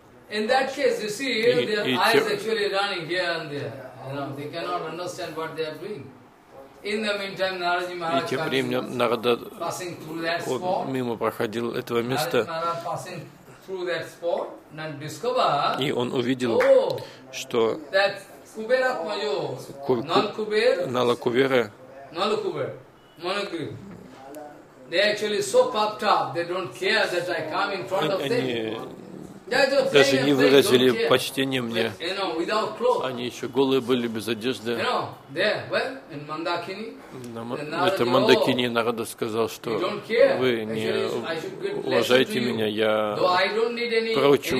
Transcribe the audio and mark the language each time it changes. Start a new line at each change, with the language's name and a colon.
English: In that case, you see, their eyes actually running here and there. You know, they cannot understand what they are doing. In the meantime, Naraji Maharaj.
Russian: И тем временем Нарада мимо проходил этого места.
English: through that spot and discover.
Russian: И он увидел, что Нала Кубера.
English: Нала Кубера. Монакри. They actually so puffed up. They don't care that I come in front of them.
Russian: Даже не выразили почтения мне.
English: You know,
Russian: они еще голые были, без одежды.
English: You know, there, well, in Mandakini,
Russian: это Мандакини Нарада сказал, что вы не уважаете меня, я проучу